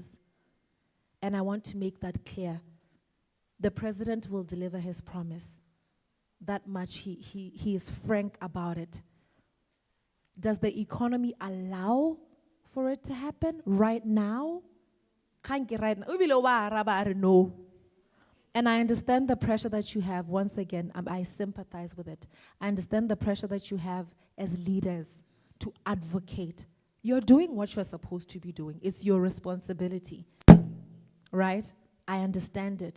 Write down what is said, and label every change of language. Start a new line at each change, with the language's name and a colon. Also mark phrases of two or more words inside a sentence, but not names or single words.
English: And I want to make that clear. The president will deliver his promise. That much he is frank about it. Does the economy allow for it to happen right now? Can't get right now.
Tswana: Ubile wa araba are no.
English: And I understand the pressure that you have. Once again, I sympathize with it. I understand the pressure that you have as leaders to advocate. You're doing what you're supposed to be doing. It's your responsibility, right? I understand it.